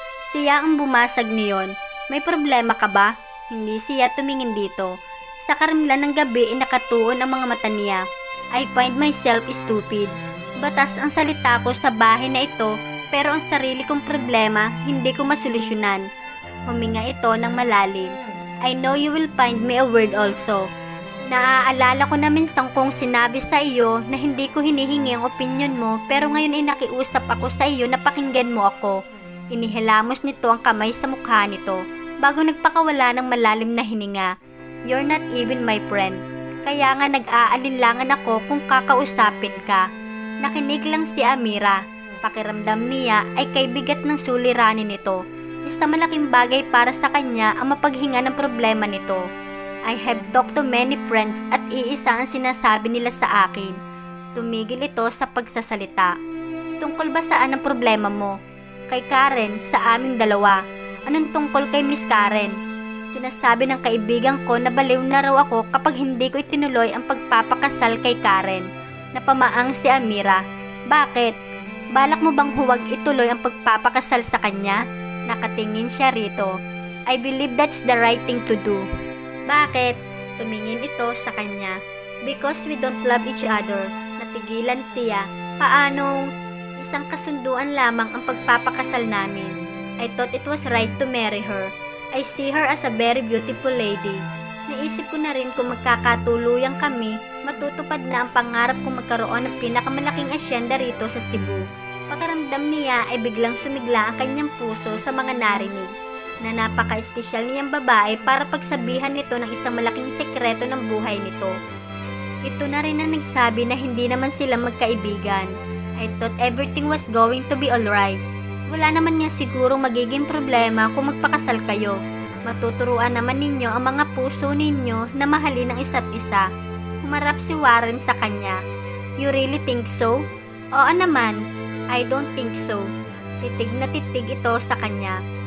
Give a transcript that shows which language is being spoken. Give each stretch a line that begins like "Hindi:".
Filipino: Siya ang bumasag niyon. May problema ka ba? Hindi siya tumingin dito. Sa karimlan ng gabi ay nakatuon ang mga mata niya.
English: I find myself stupid.
Filipino: Batas ang salita ko sa bahay na ito, pero ang sarili kong problema hindi ko masolusyonan. Huminga ito ng malalim.
English: I know you will find me a word also.
Filipino: Naaalala ko na minsan kong sinabi sa iyo na hindi ko hinihingi ang opinyon mo, pero ngayon ay nakiusap ako sa iyo na pakinggan mo ako. Inihilamos nito ang kamay sa mukha nito. Bago nagpakawala ng malalim na hininga.
English: You're not even my friend.
Filipino: Kaya nga nag-aalinlangan ako kung kakausapin ka. Nakinig lang si Amira. Pakiramdam niya ay kay bigat ng suliranin nito. Isang malaking bagay para sa kanya ang mapaghinga ng problema nito.
English: I have talked to many friends
Filipino: at iisa ang sinasabi nila sa akin. Tumigil ito sa pagsasalita. Tungkol ba saan ang problema mo? Kay Karen, sa aming dalawa. Anong tungkol kay Miss Karen? Sinasabi ng kaibigan ko na baliw na raw ako kapag hindi ko itinuloy ang pagpapakasal kay Karen. Napamaang si Amira. Bakit? Balak mo bang huwag ituloy ang pagpapakasal sa kanya? Nakatingin siya rito.
English: I believe that's the right thing to do.
Filipino: Bakit? Tumingin ito sa kanya.
English: Because we don't love each other.
Filipino: Natigilan siya. Paanong isang kasunduan lamang ang pagpapakasal namin?
English: I thought it was right to marry her. I see her as a very beautiful lady.
Filipino: Naisip ko na rin kung magkakatuluyang kami, matutupad na ang pangarap kong magkaroon ng pinakamalaking asyenda rito sa Cebu. Pakiramdam niya ay biglang sumigla ang kanyang puso sa mga narinig na napaka-espesyal niyang babae para pagsabihan nito ng isang malaking sekreto ng buhay nito. Ito na rin ang nagsabi na hindi naman sila magkaibigan.
English: I thought everything was going to be alright.
Filipino: Wala naman nga sigurong magiging problema kung magpakasal kayo. Matuturuan naman ninyo ang mga puso ninyo na mahalin ang isa't isa. Humarap si Warren sa kanya.
English: You really think so?
Filipino: Oo naman.
English: I don't think so.
Filipino: Titig na titig ito sa kanya.